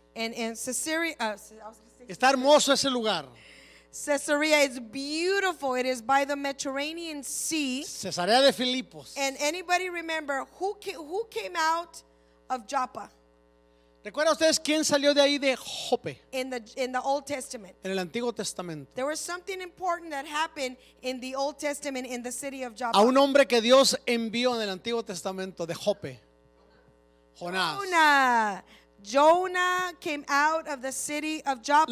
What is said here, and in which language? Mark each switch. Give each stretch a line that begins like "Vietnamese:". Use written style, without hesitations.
English: And in Caesarea, I was gonna say
Spanish: Está hermoso ese lugar.
English: Caesarea is beautiful. It is by the Mediterranean Sea.
Spanish: Cesarea de Filipos.
English: And anybody remember who came out of Joppa
Spanish: ¿Recuerdan ustedes quién salió de ahí de Jope
English: in the Old Testament?
Spanish: en el Antiguo Testamento?
English: There was something important that happened in the Old Testament in the city of Joppa.
Spanish: A un hombre que Dios envió en el Antiguo Testamento de Jope. Jonás.
English: Jonah came out of the city of Joppa.